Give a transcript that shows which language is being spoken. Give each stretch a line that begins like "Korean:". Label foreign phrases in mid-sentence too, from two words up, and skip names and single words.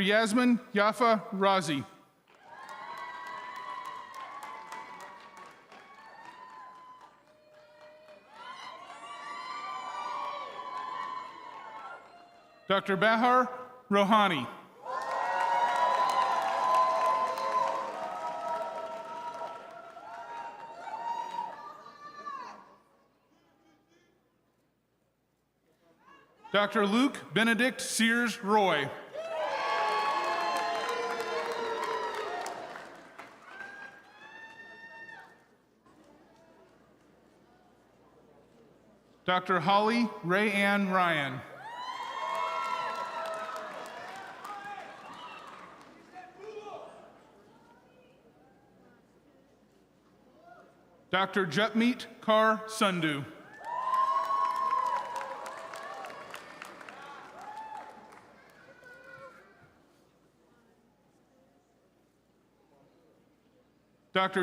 English: Yasmin Yafa Razi. Dr. Bahar Rohani. Dr. Luke Benedict Sears Roy. Dr. Holly Ray Ann Ryan. Dr. Jutmeet Kaur Sandhu. Dr.